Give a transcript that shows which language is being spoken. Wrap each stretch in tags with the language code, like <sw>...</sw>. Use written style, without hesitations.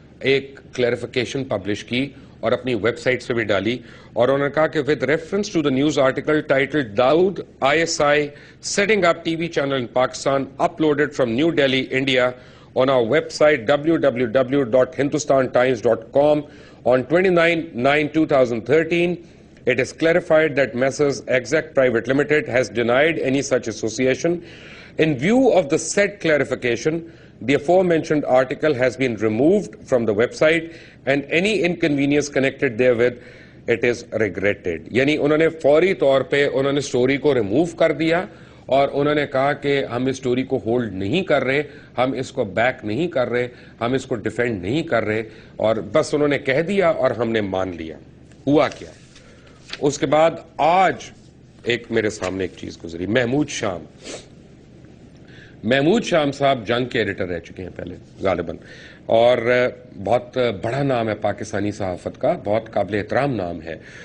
<ur>ایک clarification publish کی اور اپنی ویب سائٹ سے بھی ڈالی, اور انہوں نے کہا کہ</ur> <en>with reference to the news article titled Dawood ISI setting up TV channel in Pakistan uploaded from New Delhi, India on our website www.hindustantimes.com on 29/9/2013, it is clarified that Messrs. Exact Private Limited has denied any such association. In view of the said clarification, the aforementioned article has been removed from the website and any inconvenience connected therewith, it is regretted.</en> <ur>یعنی انہوں نے فوری طور پہ انہوں نے story کو remove کر دیا اور انہوں نے کہا کہ ہم اس سٹوری کو ہولڈ نہیں کر رہے, ہم اس کو بیک نہیں کر رہے, ہم اس کو ڈیفینڈ نہیں کر رہے, اور بس انہوں نے کہہ دیا اور ہم نے مان لیا. ہوا کیا؟ اس کے بعد آج ایک میرے سامنے ایک چیز گزری. محمود شام صاحب جنگ کے ایڈیٹر رہ چکے ہیں پہلے غالباً, اور بہت بڑا نام ہے پاکستانی صحافت کا, بہت قابل احترام نام ہے.</ur>